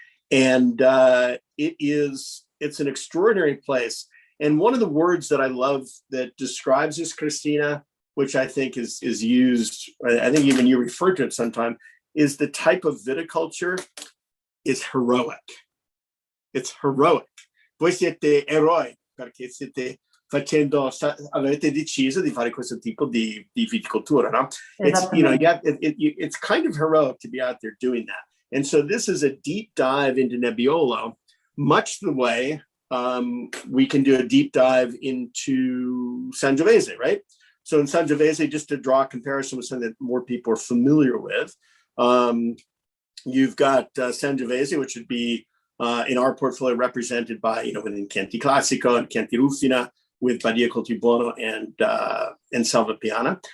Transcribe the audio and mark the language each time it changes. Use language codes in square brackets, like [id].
[en] And it's an extraordinary place. And one of the words that I love that describes this, Cristina, which I think is used, I think even you refer to it sometime, is the type of viticulture is heroic. It's heroic. [it] Voi siete eroi, perché siete avete deciso di fare questo tipo di viticoltura, no? [en] It's, you know, it's kind of heroic to be out there doing that. And so this is a deep dive into Nebbiolo, much the way we can do a deep dive into Sangiovese, right? So in Sangiovese, just to draw a comparison with something that more people are familiar with, you've got Sangiovese, which would be in our portfolio represented by, you know, within Chianti Classico and Chianti Ruffina, with Badia Coltibuono and Salvapiana.